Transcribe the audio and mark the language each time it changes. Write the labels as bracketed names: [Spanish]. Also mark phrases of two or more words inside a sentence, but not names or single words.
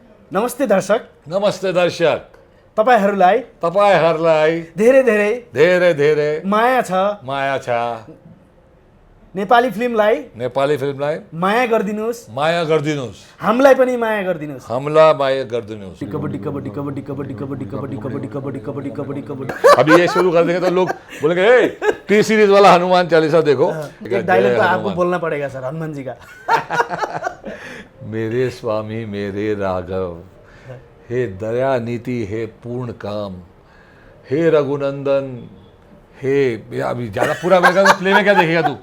[Nepali] नमस्ते दर्शक, नमस्ते दर्शक, तपाईहरुलाई धेरै धेरै धेरै धेरै माया छ। माया छ। नेपाली फिल्मलाई माया गरिदिनुस्, हामीलाई पनि माया गरिदिनुस्। हामीलाई माया गरिदिनुस्। [Hindi] कबड्डी कबड्डी कबड्डी कबड्डी कबड्डी कबड्डी कबड्डी कबड्डी कबड्डी कबड्डी कबड्डी। अभी ये शुरू कर देंगे तो लोग बोलेंगे ए टी सीरीज वाला हनुमान चालीसा देखो। एक डायलॉग तो आपको बोलना पड़ेगा सर, हनुमान जी का। मेरे स्वामी मेरे राघव, हे दया नीति, हे पूर्ण काम, हे रघुनंदन, हे अभी ज्यादा पूरा प्ले में क्या देखेगा तू?